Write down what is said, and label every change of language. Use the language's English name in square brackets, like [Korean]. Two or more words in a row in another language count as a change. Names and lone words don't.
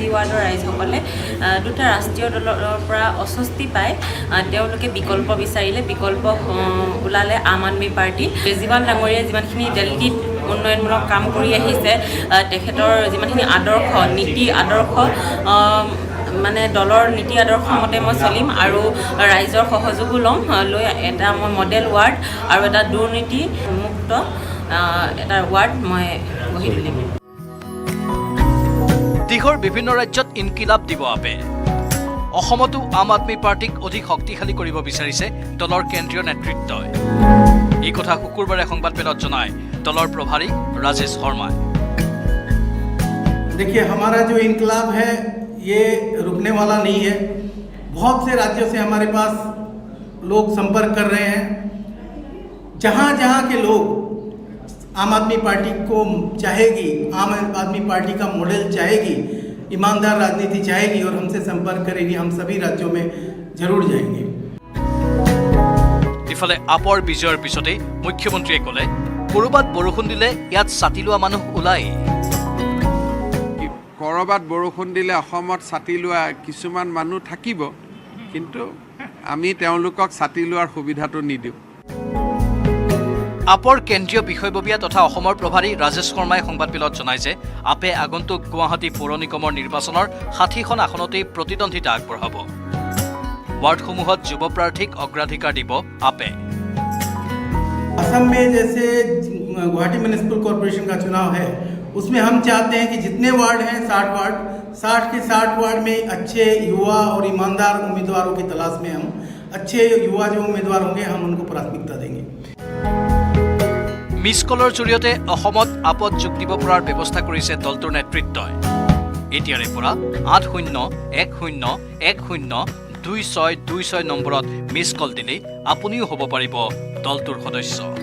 [Assamese] ৱাৰ্ডৰ ৰাইজসকলে দুটা ৰাষ্ট্ৰীয় দলৰ পৰা অস্বস্তি পাই তেওঁলোকে বিকল্প বিচাৰিলে বিকল্প ওলালে আম আদমি পাৰ্টি কেজৰিৱাল ডাঙৰীয়াই যিমানখিনি দিল্লীত উন্নয়নমূলক কাম কৰি আহিছে তেখেতৰ যিমানখিনি আদৰ্শ নীতি আদৰ্শ মানে দলৰ নীতি আদৰ্শ মতে মই চলিম আৰু ৰাইজৰ সহযোগো ল'ম লৈ এটা মই [English] model ward [Assamese] আৰু এটা দুৰ্নীতি মুক্ত এটা ৱাৰ্ড মই গঢ়ি তুলিম দেশৰ বিভিন্ন ৰাজ্যত ইনকিলাব দিব আপে অসমতো আম আদমি পাৰ্টিক অধিক শক্তিশালী কৰিব বিচাৰিছে দলৰ কেন্দ্ৰীয় নেতৃত্বই এই কথা শুকুৰবাৰে সংবাদমেলত জনায় দলৰ প্ৰভাৰী ৰাজেশ শৰ্মাই [Hindi] देखिए हमारा जो इनकलाब है ये रुकने वाला नहीं है बहुत से राज्यों से हमारे पास लोग संपर्क कर रहे हैं जहाँ जहाँ के लोग आम आदमी पार्टी को चाहेगी आम आदमी पार्टी का मॉडल चाहेगी ईमानदार राजनीति चाहेगी और हमसे संपर्क करेगी हम सभी राज्यों में जरूर जाएंगे [Assamese] ইফালে আপৰ বিজয়ৰ পিছতে মুখ্যমন্ত্ৰীয়ে ক'লে কৰবাত বৰষুণ দিলে ইয়াত ছাতি লোৱা মানুহ ওলাই কৰবাত বৰষুণ দিলে অসমত ছাতি লোৱা কিছুমান মানুহ থাকিব কিন্তু আমি তেওঁলোকক ছাতি লোৱাৰ সুবিধাটো নিদিওঁ আপৰ কেন্দ্ৰীয় বিষয়ববীয়া তথা অসমৰ প্ৰভাৰী ৰাজেশ শৰ্মাই সংবাদমেলত জনায় যে আপে আগন্তুক গুৱাহাটী পৌৰ নিগমৰ নিৰ্বাচনৰ 60খন আসনতেই প্ৰতিদ্বন্দ্বিতা আগবঢ়াব वार्डসমূহত যুৱ প্ৰাৰ্থীক অগ্ৰাধিকাৰ দিব আপে [Hindi] असम में जैसे गुवाहाटी म्युनिसिपल कॉर्पोरेशन का चुनाव है उसमें हम चाहते हैं कि जितने वार्ड हैं 60 वार्ड 60 के 60 वार्ड में अच्छे युवा और ईमानदार उम्मीदवारों की तलाश में हम अच्छे युवा जो उम्मीदवार होंगे हम उनको प्राथमिकता देंगे [Assamese] মিছ কলৰ জৰিয়তে অসমত আপত যোগ দিব পৰাৰ ব্যৱস্থা কৰিছে দলটোৰ নেতৃত্বই এতিয়াৰে পৰা 8010102626 নম্বৰত [English] miss call [Assamese] দিলে আপুনিও হ'ব পাৰিব দলটোৰ সদস্য